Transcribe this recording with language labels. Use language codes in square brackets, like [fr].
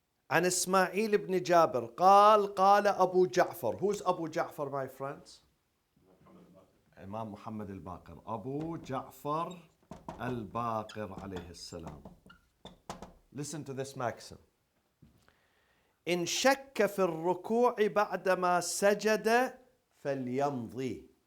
[ar] عن إسماعيل بن جابر قال أبو جعفر. [en] Who's Abu Ja'far, my friends? Imam Muhammad al-Baqir. Abu Ja'far al-Baqir alayhi السلام. Listen to this maxim. [ar] إن شك في الركوع بعدما سجد فليمضي.